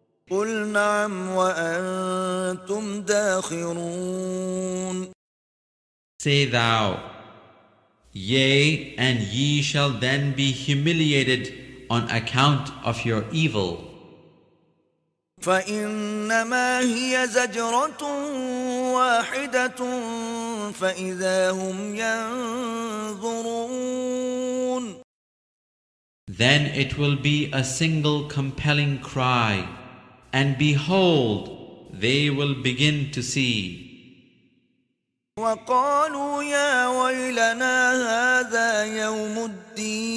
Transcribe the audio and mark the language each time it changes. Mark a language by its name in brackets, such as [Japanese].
[Arabic] قل نعم وأنتم داخرون. [English] Say thou, yea, and ye shall then be humiliated on account of your evil. [Arabic] فإنما هي زجرة واحدة فإذا هم ينظرون. [English] Then it will be a single compelling cry, and behold, they will begin to see. [Arabic] وقالوا يا ويلنا هذا يوم الدين.